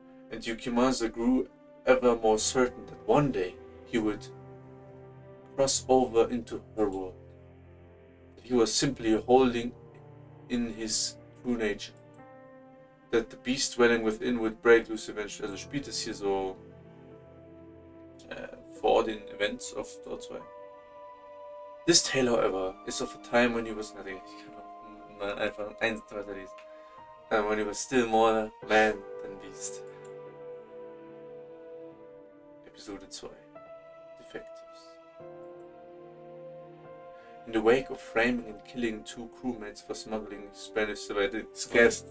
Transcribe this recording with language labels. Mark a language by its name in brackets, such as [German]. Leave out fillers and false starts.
[English] And Yukimasa grew ever more certain that one day he would cross over into her world. That he was simply holding in his true nature. That the beast dwelling within would break loose eventually. [German] Also spielt es hier so vor den [English] Events of [German] Tor 2. [English] This tale, however, is of a time when he was nothing. [German] Ich kann auch einfach eins weiterlesen. [English] When he was still more man than beast. Episode 2. Defectives. In the wake of framing and killing 2 crewmates for smuggling Spanish survivors, scarce.